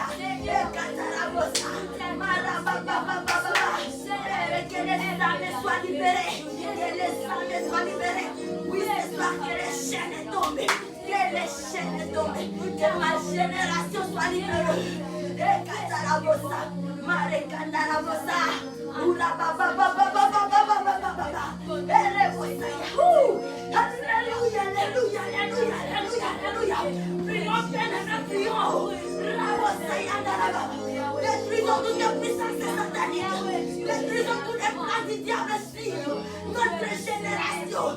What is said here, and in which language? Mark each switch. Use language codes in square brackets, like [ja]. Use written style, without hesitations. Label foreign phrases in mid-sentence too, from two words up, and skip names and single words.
[fr] Et Katarabosa, Marababa, que les âmes soient libérées, que les âmes soient libérées. Oui, ce soir que les chaînes tombent, que les chaînes tombent, que ma génération soit libérée. Et Katarabosa, Marekandarabosa, Oula baba baba baba baba baba. Alléluia, alléluia, alléluia, alléluia, alléluia. Prions, bien-aimés, prions. Détruisons toutes les puissances sataniques. Détruisons tous les plans du diable sur notre génération.